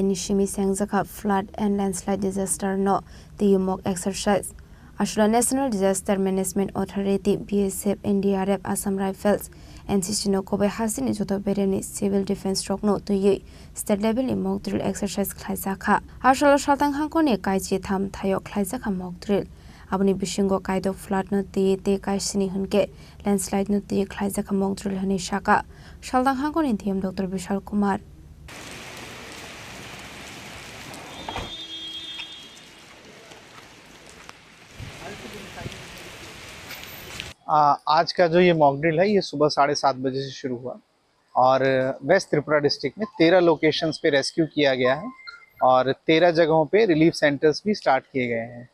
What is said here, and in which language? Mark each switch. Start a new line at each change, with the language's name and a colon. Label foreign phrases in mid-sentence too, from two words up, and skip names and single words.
Kok Borok: nishimi sengjaka
English: flood and landslide disaster
Kok Borok: no the
English: mock exercise
Kok Borok: Ashura
English: National Disaster Management Authority
Kok Borok: BSF NDRF Assam Rifles NCC no kobe hasini joto bereni
English: civil defense
Kok Borok: rock no to ye
English: state level
Kok Borok: ni
English: mock drill exercise
Kok Borok: khlaijaka Ashura shaltang hangkoni kaiji tham thayok khlaijaka
English: mock drill
Kok Borok: Abni bishingo kaido flood no te kaisini hunke landslide no te khlaijaka
English: mock drill
Kok Borok: hani shaka Shaldang hangkoni DM Dr. Bishal Kumar
Hindi: आज का जो ये
English: mock drill
Hindi: है ये सुबह 7:30 बजे से शुरू हुआ और वेस्ट त्रिपुरा डिस्ट्रिक्ट में 13 लोकेशंस पे रेस्क्यू किया गया है और 13 जगहों पे
English: relief centers
Hindi: भी स्टार्ट किए गए हैं।